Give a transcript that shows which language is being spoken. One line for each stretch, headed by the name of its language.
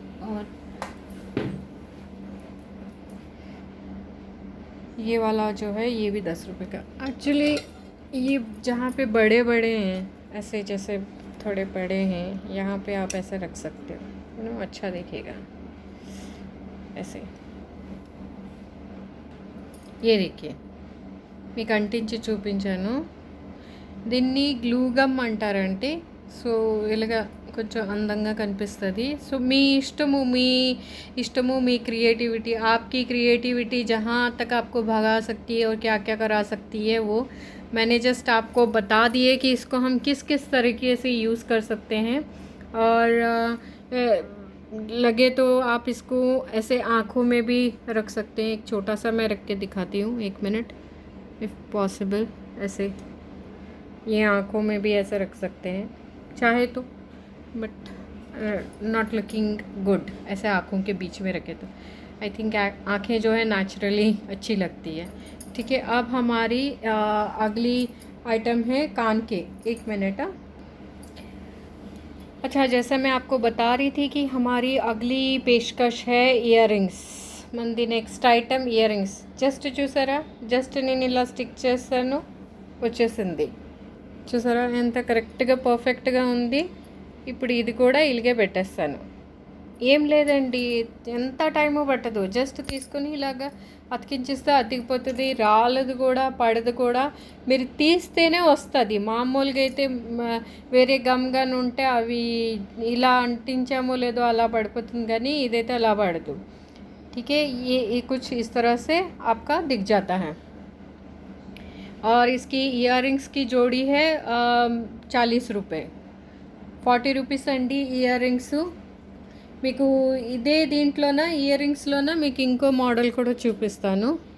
Hindi: और ये वाला जो है ये भी 10 रुपये का. एक्चुअली ये जहाँ पे बड़े बड़े हैं ऐसे जैसे थोड़े बड़े हैं, यहाँ पे आप ऐसे रख सकते हो, अच्छा दिखेगा ऐसे। ये देखिए
Telugu: మీకు అంటించి చూపించాను. దీన్ని గ్లూ గమ్ అంటారంటే. సో ఇలాగా కొంచెం అందంగా కనిపిస్తుంది. సో మీ ఇష్టము మీ
Hindi: क्रिएटिविटी, आपकी क्रिएटिविटी जहाँ तक आपको भगा सकती है और क्या क्या करा सकती है, वो मैंने जस्ट आपको बता दिए कि इसको हम किस किस तरीके से यूज़ कर सकते हैं. और लगे तो आप इसको ऐसे आँखों में भी रख सकते हैं. एक छोटा सा मैं रख के दिखाती हूँ, 1 मिनट, इफ़ पॉसिबल. ऐसे ये आँखों में भी ऐसे रख सकते हैं चाहे तो, बट नॉट लुकिंग गुड ऐसे आँखों के बीच में रखे तो. आई थिंक आँखें जो है नेचुरली अच्छी लगती है. ठीक है, अब हमारी अगली आइटम है कान के. 1 मिनट. अच्छा, जैसे मैं आपको बता रही थी कि हमारी अगली पेशकश है ఇయర్ రింగ్స్.
Telugu: మనది next item ear rings. Just చూసారా, జస్ట్ నేను ఇలా స్టిక్ చేస్తాను, వచ్చేసింది. చూసారా ఎంత కరెక్ట్గా పర్ఫెక్ట్గా ఉంది. ఇప్పుడు ఇది కూడా ఇలాగే పెట్టేస్తాను. ఏం లేదండి, ఎంత టైము పట్టదు. జస్ట్ తీసుకొని ఇలాగా అతికించిస్తే అతికిపోతుంది. రాలదు కూడా, పడదు కూడా. మీరు తీస్తేనే వస్తుంది. మామూలుగా అయితే వేరే గమ్ గన్ ఉంటే అవి ఇలా అంటించామో లేదో అలా పడిపోతుంది, కానీ ఇదైతే అలా పడదు.
Hindi: ठीक है, ये कुछ इस तरह से आपका दिख जाता है. और इसकी ఇయర్ రింగ్స్ की जोड़ी है 40 रुपये,
Telugu: 40 రూపీస్ అండి ఇయర్ రింగ్స్. మీకు ఇదే దీంట్లోన ఇయర్ రింగ్స్లోన మీకు ఇంకో మోడల్ కూడా చూపిస్తాను.